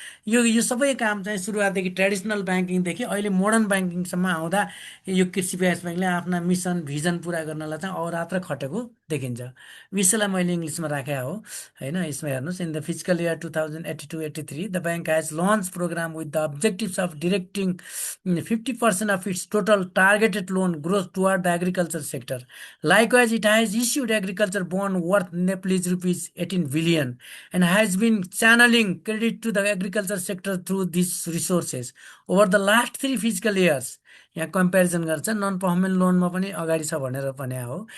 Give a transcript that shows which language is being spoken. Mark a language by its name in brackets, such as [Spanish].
[Nepali] यो सबै काम चाहिँ सुरुवातदेखि ट्रेडिसनल ब्याङ्किङदेखि अहिले मोडर्न ब्याङ्किङसम्म आउँदा यो कृषि विकास ब्याङ्कले आफ्ना मिसन भिजन पुरा गर्नलाई चाहिँ अहोरात्र खटेको देखिन्छ। विषयलाई मैले इङ्ग्लिसमा राखेँ हो होइन। यसमा हेर्नुहोस्, [English] In the physical year 2082-83 the bank has launch programme with the objectives of directing 50% of its total targeted loan growth toward the agriculture sector. Likewise, it has issued agriculture bond worth Nepalese rupees 18 billion and has been channeling credit to the agriculture sector through these resources. Over the last 3 fiscal years, [Nepali] यहाँ comparison गर्छ, non performance लोनमा पनि अगाडि छ भनेर भने हो।